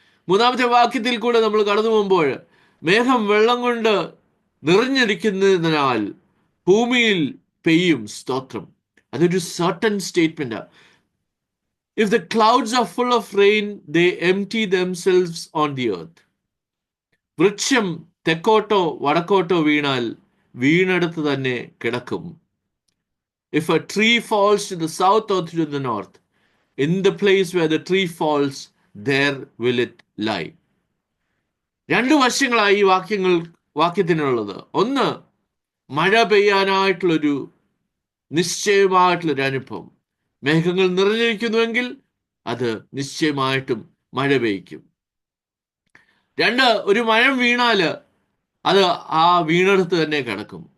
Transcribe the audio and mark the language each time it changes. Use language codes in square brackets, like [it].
[ml] 3-ാമത്തെ വാക്യത്തിൽ കൂടെ നമ്മൾ കടന്നു പോകുമ്പോൾ, മേഘം വെള്ളം കൊണ്ട് നിറഞ്ഞിരിക്കുന്നതിനാൽ ഭൂമിയിൽ പെയ്യും. സ്തോത്രം. അതൊരു certain statement. [en] If the clouds are full of rain they empty themselves on the earth. [ml] വൃക്ഷം തെക്കോട്ടോ വടക്കോട്ടോ വീണാൽ വീണെടുത്ത് തന്നെ കിടക്കും. [en] If a tree falls to the south or to the north, in the place where the tree falls, there will it lie. [ml] 2 വശങ്ങളായി ഈ വാക്യത്തിനുള്ളത്. ഒന്ന്, മഴ പെയ്യാനായിട്ടുള്ളൊരു നിശ്ചയമായിട്ടുള്ളൊരു അനുഭവം. മേഘങ്ങൾ നിറഞ്ഞിരിക്കുന്നുവെങ്കിൽ അത് നിശ്ചയമായിട്ടും മഴ പെയ്ക്കും. 2, ഒരു മഴം വീണാല് അത് ആ വീണെടുത്ത് തന്നെ കിടക്കും.